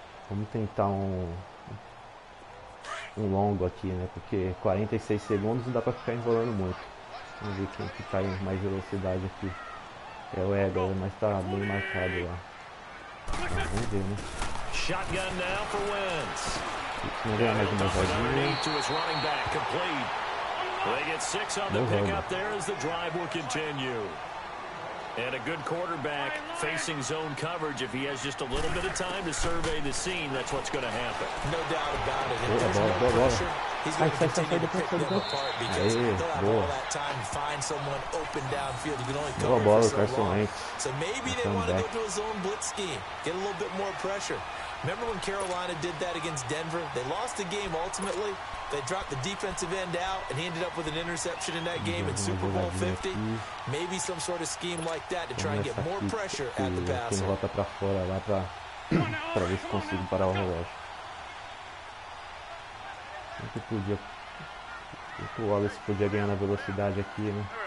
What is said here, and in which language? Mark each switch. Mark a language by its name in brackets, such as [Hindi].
[Portuguese] Vamos tentar um longo aqui, né? Porque 46 segundos não dá pra ficar enrolando muito. Vamos ver quem que tá em mais velocidade aqui. É o Edgar, mas tá bem marcado lá. Vamos ver, né? [English] Shotgun now for Wentz. [Portuguese] Vamos ver mais uma jogadinha. [English] To his running back, complete. They get 6 on the pickup there as the drive will continue. And a good quarterback facing zone coverage. If he has just a little bit of time to survey the scene, that's what's going to happen. No doubt about it. If there's no pressure, he's going to continue to pick them apart because they'll have all that time to find someone open downfield. You can only cover for so long. So maybe they want to go to a zone blitz scheme, get a little bit more pressure. Remember when Carolina did that against Denver? They lost the game ultimately. They dropped the defensive end out, and he ended up with an interception in that game in Super Bowl 50. Maybe some sort of scheme like that to try and get more pressure at the passer. [Portuguese] Volta para fora lá para ver se consigo parar o relógio. Sempre podia, o Wallace podia ganhar na velocidade aqui, né?